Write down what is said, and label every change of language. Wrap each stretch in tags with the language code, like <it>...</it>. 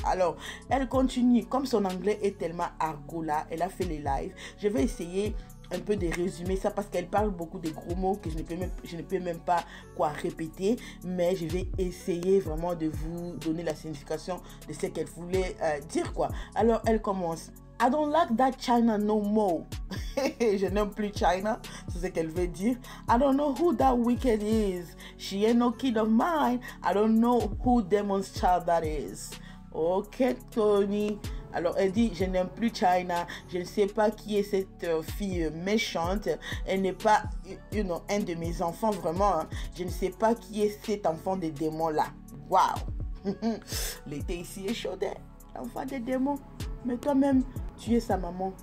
<fr>Alors elle continue, comme son anglais est tellement argot là, elle a fait les lives. Je vais essayer un peu de résumer ça parce qu'elle parle beaucoup de gros mots que je ne peux même pas répéter, mais je vais essayer vraiment de vous donner la signification de ce qu'elle voulait dire quoi. Alors elle commence:</fr> <en>I don't like that Chyna no more.</en> <fr>Je n'aime plus Chyna, c'est ce qu'elle veut dire.</fr> <en>I don't know who that wicked is. She ain't no kid of mine. I don't know who Demon's child that is. Ok, Tony.</en> <fr>Alors, elle dit, je n'aime plus Chyna. Je ne sais pas qui est cette fille méchante. Elle n'est pas un de mes enfants, vraiment. Hein. Je ne sais pas qui est cet enfant de démon là. Waouh. L'été ici est chaud, l'enfant des démons. Mais toi-même, tu es sa maman.</fr>